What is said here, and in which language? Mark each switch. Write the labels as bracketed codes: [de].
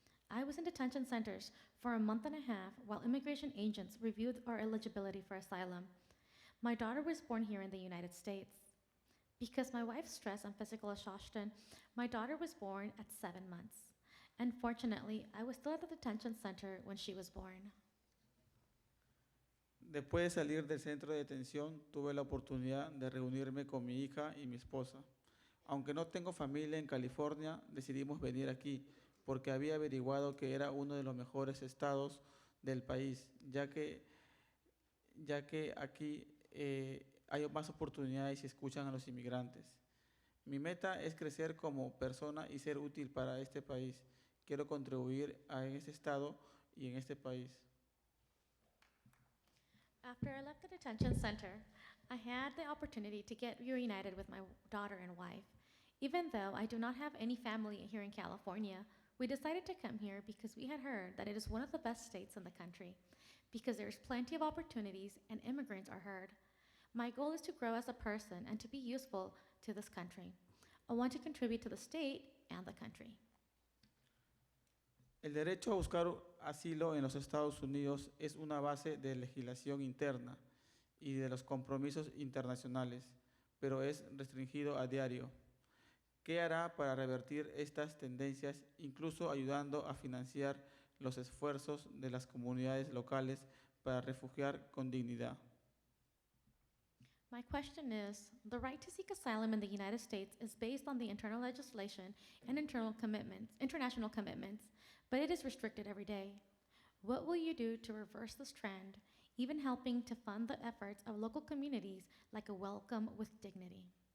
[en] I was in detention centers for a month and a half while immigration agents reviewed our eligibility for asylum. My daughter was born here in the United States. Because my wife's stress and physical exhaustion, my daughter was born at 7 months. Unfortunately, I was still at the detention center when she was born. [es] Después de salir del centro de detención, tuve la oportunidad de reunirme con mi hija y mi esposa. Aunque no tengo familia en California, decidimos venir aquí porque había averiguado que era uno de los mejores estados del país, ya que aquí hay más oportunidades y escuchan a los inmigrantes. Mi meta es crecer como persona y ser útil para este país. Quiero contribuir en este estado y en este país. [en] After I left the detention center, I had the opportunity to get reunited with my daughter and wife. Even though I do not have any family here in California, we decided to come here because we had heard that it is one of the best states in the country, because there's plenty of opportunities and immigrants are heard. My goal is to grow as a person and to be useful to this country. I want to contribute to the state and the country. [es] El derecho a buscar asilo en los Estados Unidos es una base de legislación interna y de los compromisos internacionales, pero es restringido a diario. ¿Qué hará para revertir estas tendencias, incluso ayudando a financiar los esfuerzos de las comunidades locales para refugiar con dignidad? [en] My question is, the right to seek asylum in the United States is based on the internal legislation and international commitments, but it is restricted every day. What will you do to reverse this trend, even helping to fund the efforts of local communities like a Welcome with Dignity?